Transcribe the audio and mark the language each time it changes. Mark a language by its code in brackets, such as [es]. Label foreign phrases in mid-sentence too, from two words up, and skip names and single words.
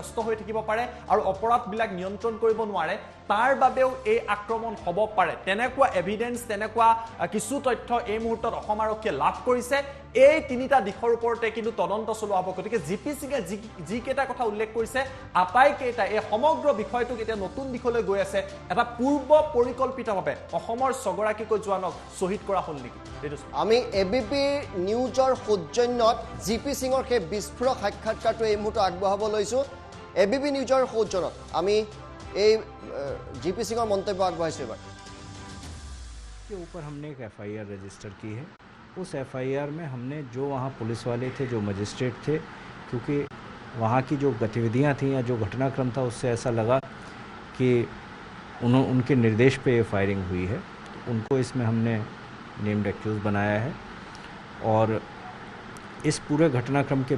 [as] ব্যস্ত হৈ থাকিব পাৰে আৰু অপৰাধবিলাক নিয়ন্ত্ৰণ কৰিব নোৱাৰে তাৰ বাবেও এই আক্ৰমণ হ'ব পাৰে তেনেকুৱা এভিডেন্স তেনেকুৱা কিছু তথ্য এই মুহূৰ্তত অসম আৰক্ষীয়ে লাভ কৰিছে এই তিনিটা দিশৰ ওপৰতে কিন্তু তদন্ত চলোৱা হ'ব গতিকে জিপি সিঙে যি কেইটা কথা উল্লেখ কৰিছে আটাইকেইটা এই সমগ্ৰ বিষয়টোক এতিয়া নতুন দিশলৈ গৈ আছে এটা পূৰ্ব পৰিকল্পিতভাৱে অসমৰ ছগৰাকীকৈ জোৱানক শ্বহীদ কৰা হ'ল নেকি আমি এবিপি নিউজৰ সৌজন্যত জিপি সিঙৰ সেই বিস্ফোৰক সাক্ষাৎকাৰটো এই মুহূৰ্তত আগবঢ়াব লৈছোঁ এবিপি নিউজৰ সৌজন্যত আমি এই জিপি সিঙৰ মন্তব্য আগবঢ়াইছোঁ এবাৰ [hi] के ऊपर हमने एक [en] FIR register [hi] की है उस एफआईआर में हमने जो वहाँ पुलिस वाले थे जो मजिस्ट्रेट थे क्योंकि वहाँ की जो गतिविधियाँ थीं या जो घटनाक्रम था उससे ऐसा लगा कि उनके निर्देश पे ये फायरिंग हुई है उनको इसमें हमने [en] named accused [hi] बनाया है और इस पूरे घटनाक्रम के